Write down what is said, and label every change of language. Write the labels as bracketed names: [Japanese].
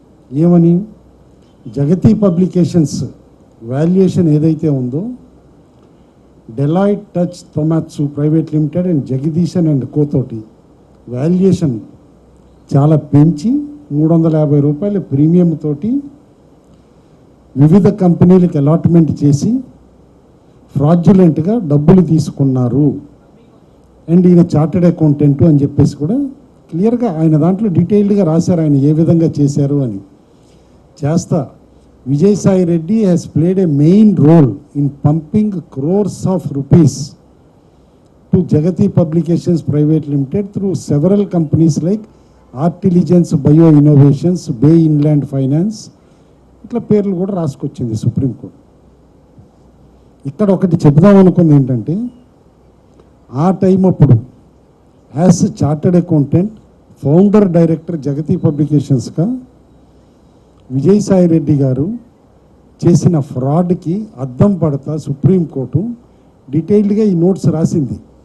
[Telugu] ఏమని, జగతి publications valuation ఏదైతే ఉందో Deloitte touch తొమాట్సు private limited and Jagadeesan and కోతోటి valuation చాలా పెంచి 350 రూపాయల ప్రీమియం తోటి వివిధ కంపెనీలకు అలాట్మెంట్ చేసి ఫ్రాడ్యులెంట్గా డబ్బులు తీసుకున్నారు. అండ్ ఈయన చార్టెడ్ అకౌంటెంట్ అని చెప్పేసి కూడా క్లియర్గా ఆయన దాంట్లో డీటెయిల్డ్గా రాశారు ఆయన ఏ విధంగా చేశారు అని. చేస్తా [English] Vijayasai Reddy has played a main role in pumping crores of rupees to Jagati Publications Private Limited through several companies like Artilligence Bio Innovations, Bay Inland Finance. [Telugu] ఇట్లా పేర్లు కూడా రాసుకొచ్చింది సుప్రీంకోర్టు. ఇక్కడ ఒకటి చెప్దాం అనుకుంది ఏంటంటే, ఆ టైం అప్పుడు as chartered accountant founder director జగతి పబ్లికేషన్స్గా విజయసాయిరెడ్డి గారు చేసిన ఫ్రాడ్కి అద్దం పడతా సుప్రీంకోర్టు డీటెయిల్డ్గా ఈ నోట్స్ రాసింది.